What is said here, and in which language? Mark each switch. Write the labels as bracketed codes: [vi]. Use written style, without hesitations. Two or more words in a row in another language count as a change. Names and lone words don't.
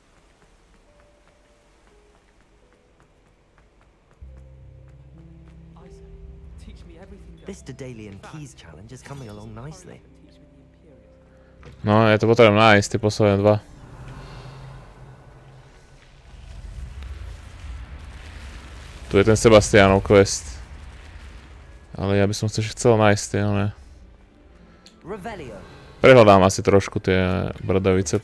[en] I Daedalian Keys challenge is coming along nicely. [sk] No, ja to potrebujem nájsť, tie posledné dva. Tu je ten Sebastianov quest. Ale ja by som chcel nájsť tie, ale... Prehľadám asi trošku tie bradavice.